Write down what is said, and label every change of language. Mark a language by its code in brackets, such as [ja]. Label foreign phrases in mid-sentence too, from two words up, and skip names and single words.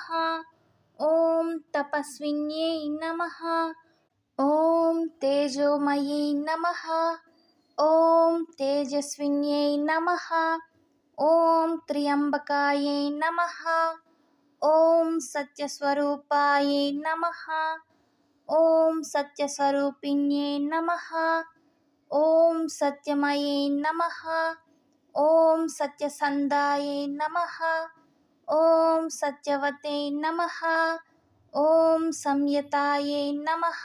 [sa] ओं तपस्विन्यै नमः. ओं तेजोमयै नमः. ओं तेजस्विन्यै नमः. ओं त्र्यम्बकायै नमः. ओं सत्यस्वरूपायै नमः. ॐ सत्यस्वरूपिण्ये नमः। ॐ सत्यमये नमः। ॐ सत्यसन्धाये नमः। ॐ सत्यवते नमः। ॐ संयताये नमः।